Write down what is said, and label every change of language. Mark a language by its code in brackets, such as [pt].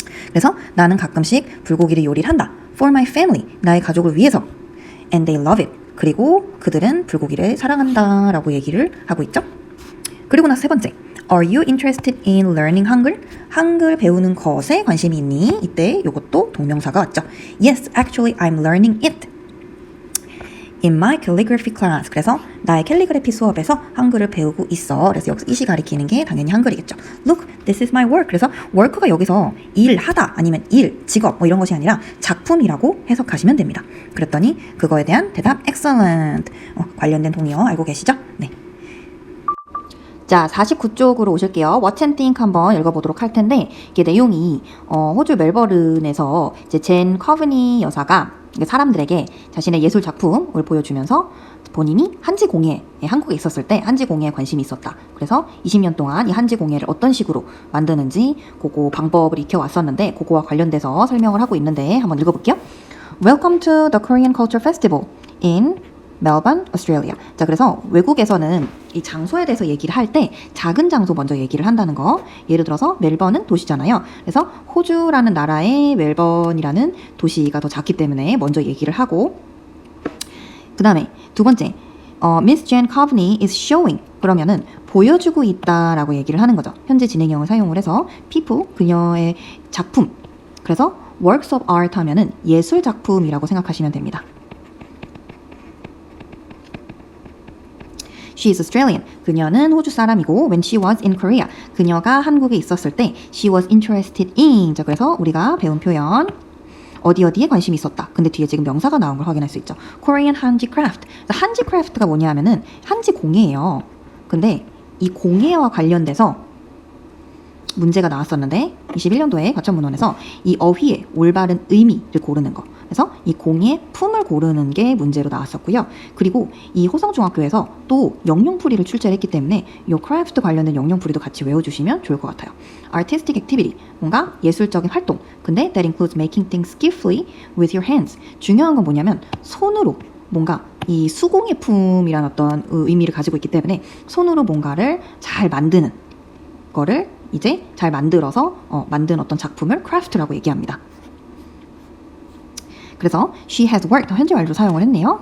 [ko] 그래서 나는 가끔씩 불고기를 요리를 한다. [en] For my family, [ko] 나의 가족을 위해서. [en] And they love it. [ko] 그리고 그들은 불고기를 사랑한다 라고 얘기를 하고 있죠. 그리고 나서 세 번째 [en] Are you interested in learning [ko] 한글? 한글 배우는 것에 관심이 있니? 이때 이것도 동명사가 왔죠. [en] Yes, actually I'm learning it in my calligraphy class. [ko] 그래서 나의 캘리그래피 수업에서 한글을 배우고 있어. 그래서 여기서 이시 가리키는 게 당연히 한글이겠죠. [en] Look, this is my work. [ko] 그래서 work가 여기서 일하다 아니면 일, 직업 뭐 이런 것이 아니라 작품이라고 해석하시면 됩니다. 그랬더니 그거에 대한 대답 excellent. 관련된 동의어 알고 계시죠? 네. 자, 49쪽으로 오실게요. What and Think 한번 읽어보도록 할 텐데 이게 내용이 호주 멜버른에서 이제 젠 커브니 여사가 사람들에게 자신의 예술 작품을 보여주면서 본인이 한지공예, 한국에 있었을 때 한지공예에 관심이 있었다. 그래서 20년 동안 이 한지공예를 어떤 식으로 만드는지 그거 방법을 익혀왔었는데 그거와 관련돼서 설명을 하고 있는데 한번 읽어볼게요. [en] Welcome to the Korean Culture Festival in 멜번, 오스트레일리아. [ko] 자, 그래서 외국에서는 이 장소에 대해서 얘기를 할 때 작은 장소 먼저 얘기를 한다는 거. 예를 들어서 멜번은 도시잖아요. 그래서 호주라는 나라의 멜번이라는 도시가 더 작기 때문에 먼저 얘기를 하고 그 다음에 두 번째 [en] Miss Jen Coveney is showing. [ko] 그러면은 보여주고 있다라고 얘기를 하는 거죠. 현재 진행형을 사용을 해서 people, 그녀의 작품. 그래서 works of art 하면은 예술 작품이라고 생각하시면 됩니다. [en] She is Australian. [ko] 그녀는 호주 사람이고 [en] when she was in Korea. [ko] 그녀가 한국에 있었을 때 [en] she was interested in. [ko] 자, 그래서 우리가 배운 표현 어디에 관심이 있었다. 근데 뒤에 지금 명사가 나온 걸 확인할 수 있죠. [en] Korean handicraft. [ko] handicraft가 뭐냐 하면은 한지 공예예요. 근데 이 공예와 관련돼서 문제가 나왔었는데 21년도에 과천문헌에서 이 어휘의 올바른 의미를 고르는 거. 그래서 이 공예 품을 고르는 게 문제로 나왔었고요. 그리고 이 호성중학교에서 또 영영풀이를 출제를 했기 때문에 이 크래프트 관련된 영영풀이도 같이 외워주시면 좋을 것 같아요. [en] Artistic activity, [ko] 뭔가 예술적인 활동. [en] 근데 that includes making things skillfully with your hands. [ko] 중요한 건 뭐냐면 손으로 뭔가 이 수공예품이란 어떤 의미를 가지고 있기 때문에 손으로 뭔가를 잘 만드는 거를 이제 잘 만들어서 만든 어떤 작품을 크래프트라고 얘기합니다. 그래서 [en] she has worked [ko] 현재 완료 사용을 했네요.